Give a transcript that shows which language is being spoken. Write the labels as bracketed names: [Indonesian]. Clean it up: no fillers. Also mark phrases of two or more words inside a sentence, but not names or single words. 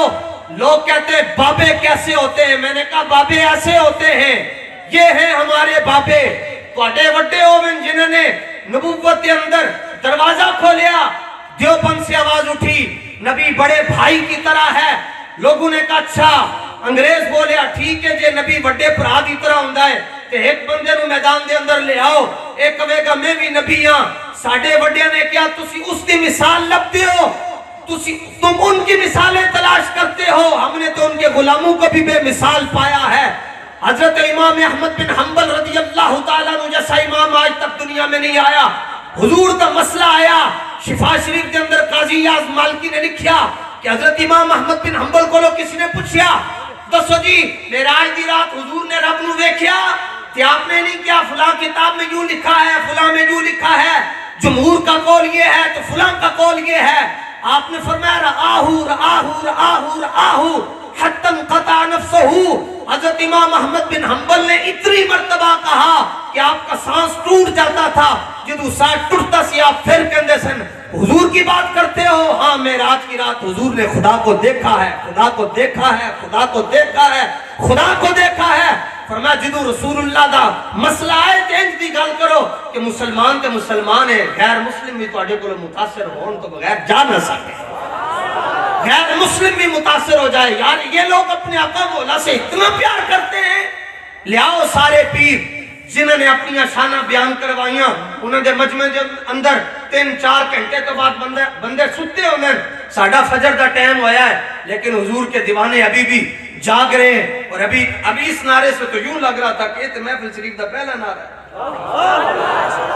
[Urdu] لوگ کہتے ہیں بابے کیسے ہوتے ہیں، میں نے کہا بابے ایسے ہوتے ہیں، یہ ہیں ہمارے بابے، [Punjabi] توڑے وڈے ہوئے [Urdu] جنہوں نے نبوت کے اندر دروازہ کھولیا۔ دیوبند سے آواز اٹھی نبی بڑے بھائی کی طرح ہے، لوگوں نے کہا اچھا، [Punjabi] انگریز بولیا ٹھیک ہے جے نبی بڑے بھرا دی طرح ہوندا ہے تے ایک بندے نو میدان دے اندر لے آؤ، ایک کہے گا میں بھی نبی ہاں۔ ساڈے وڈیاں نے کیا تسی اس دی مثال لبتے ہو، [Urdu] تم ان کی مثالیں تلاش کرتے ہو، ہم نے تو ان کے غلاموں کو بھی بے مثال پایا ہے۔ حضرت امام احمد بن حنبل [Arabic] رضی اللہ تعالیٰ عنہ [Urdu] جیسا امام آج تک دنیا میں نہیں آیا، حضور کا مسئلہ آیا، شفا شریف کے اندر قاضی یاز مالکی نے لکھیا کہ حضرت امام احمد بن حنبل کو لوگ کسی نے [Punjabi] پوچھیا دسو جی معراج دی رات حضور نے رب نو دیکھیا [Urdu] کہ آپ نے نہیں کیا، فلاں کتاب میں یوں لکھا ہے، فلاں میں یوں لکھا ہے، جمہور کا قول یہ ہے تو فلاں کا قول یہ ہے۔ [Arabic] آپ نے فرمایا رآہو رآہو رآہو رآہو حتی انقطع نفسہو۔ [Urdu] حضرت امام احمد بن حنبل نے اتنی مرتبہ کہا کہ آپ کا سانس ٹوٹ جاتا تھا، [Punjabi] جدو سانس ٹوٹتا سی آپ پھر کہندے سن [Urdu] حضور کی بات کرتے ہو؟ ہاں معراج کی رات حضور نے خدا کو دیکھا ہے، خدا کو دیکھا ہے، خدا کو دیکھا ہے، خدا کو دیکھا ہے۔ [Punjabi] فرمایا جدو رسول اللہ دا مسئلہ آئے تے انج دی گل کرو کہ مسلمان تے مسلمان ہے، غیر مسلم بھی تواڈے کول متاثر ہون تو بغیر جا نہ سکے، غیر مسلم بھی متاثر ہو جائے۔ [Urdu] یار یہ لوگ اپنے آقا مولا سے اتنا پیار کرتے ہیں، [Punjabi] لیاؤ سارے پیر جنہوں نے اپنی شانہ بیان کروائیاں، انہوں نے مجمع اندر 3-4 گھنٹے تو بعد بندے ستے ہونے، ساڑھا فجر دا ٹائم ہویا ہے، [Urdu] لیکن حضور کے دیوانے ابھی بھی جاگ رہے ہیں، اور ابھی اس نعرے سے تو یوں لگ رہا تھا کہ یہ تو محفل شریف [Punjabi] دا پہلا نعرہ ہے۔